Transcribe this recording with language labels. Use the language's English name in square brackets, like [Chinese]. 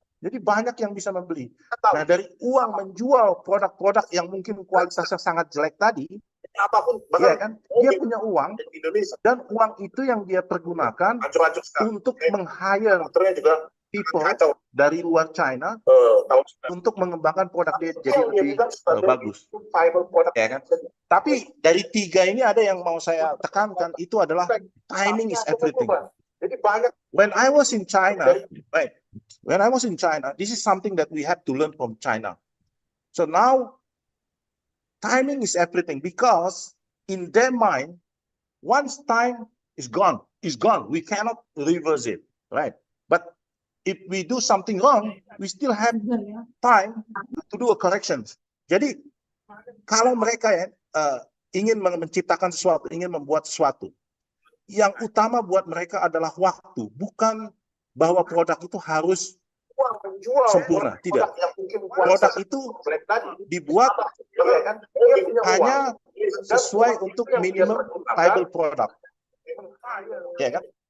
[Indonesian] Jadi banyak yang bisa membeli. Nah, dari uang menjual produk-produk yang mungkin kualitasnya sangat jelek tadi, apapun, ya kan, dia punya uang, dan uang itu yang dia pergunakan untuk meng-hire people dari luar China untuk mengembangkan produk dia jadi lebih bagus. Ya kan? Tapi dari tiga ini ada yang mau saya tekankan, itu adalah [English] timing is everything. [Indonesian] Jadi banyak. [English] When I was in China, right? When I was in China, this is something that we have to learn from China. So now, timing is everything because in their mind, once time is gone, we cannot reverse it, right? But if we do something wrong, we still have time to do a correction. [Indonesian] Jadi kalau mereka ingin menciptakan sesuatu, ingin membuat sesuatu, yang utama buat mereka adalah waktu, bukan bahwa produk itu harus sempurna. Tidak. Produk itu dibuat hanya sesuai untuk minimum viable product. Ya kan?